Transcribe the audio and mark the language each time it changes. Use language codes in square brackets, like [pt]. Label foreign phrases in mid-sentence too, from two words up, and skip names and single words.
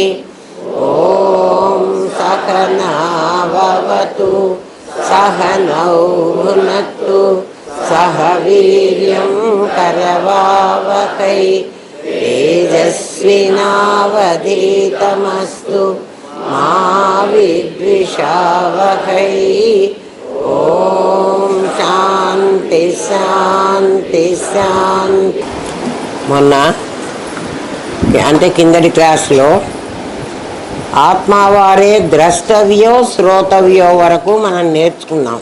[sa] ॐ सहना भवतु सहनौ भुनक्तु सह वीर्यं करवावहै तेजस्विनावधीतमस्तु मा विद्विषावहै। ఓం శాంతి శాంతి శాంతి. [te] మొన్న అంటే కిందటి క్లాస్లో [sa] ఆత్మవారే ద్రష్టవ్యో శ్రోతవ్యో [te] వరకు మనం నేర్చుకున్నాం.